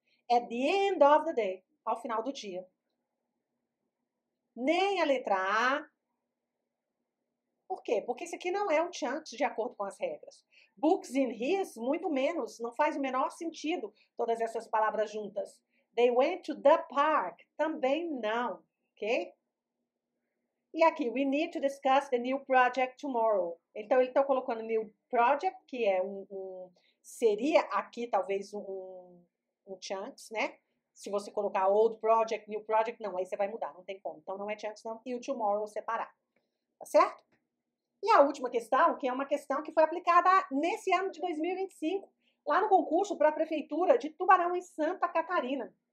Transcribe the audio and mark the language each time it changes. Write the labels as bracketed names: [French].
[English] At the end of the day, [Portuguese] ao final do dia. Nem a letra A. Por quê? Porque isso aqui não é um chunk de acordo com as regras. [English] Books in his, [Portuguese] muito menos, não faz o menor sentido todas essas palavras juntas. [English] They went to the park, [Portuguese] também não, [English] ok? [Portuguese] E aqui, [English] we need to discuss the new project tomorrow. [Portuguese] Então, ele está colocando new project, que é seria aqui talvez um chunks, né? Se você colocar old project, new project, não, aí você vai mudar, não tem como. Então, não é chunks, não, e o tomorrow separado. Tá certo? E a última questão, que é uma questão que foi aplicada nesse ano de 2025, lá no concurso para a Prefeitura de Tubarão, em Santa Catarina.